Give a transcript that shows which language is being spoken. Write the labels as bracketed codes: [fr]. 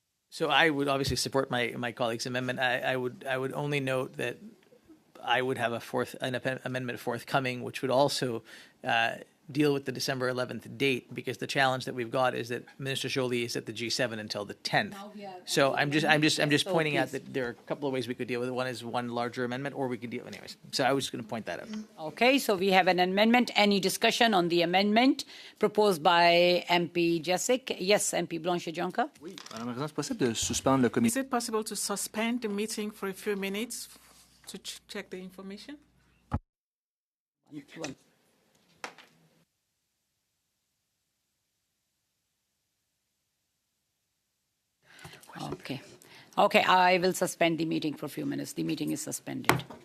[en] So I would obviously support my colleague's amendment. I would only note that I would have an amendment forthcoming, which would also deal with the December 11th date, because the challenge that we've got is that Minister Joly is at the G7 until the 10th. So I'm just pointing out that there are a couple of ways we could deal with it. One is one larger amendment, or we could deal anyways. So I was just going to point that out. Okay, so we have an amendment. Any discussion on the amendment proposed by MP Jessic? Yes, MP Blanchard-Jonca. [fr] Oui, Madame la Présidente, c'est possible de suspendre le comité. [en] Is it possible to suspend the meeting for a few minutes to check the information? Okay. Okay, I will suspend the meeting for a few minutes. The meeting is suspended.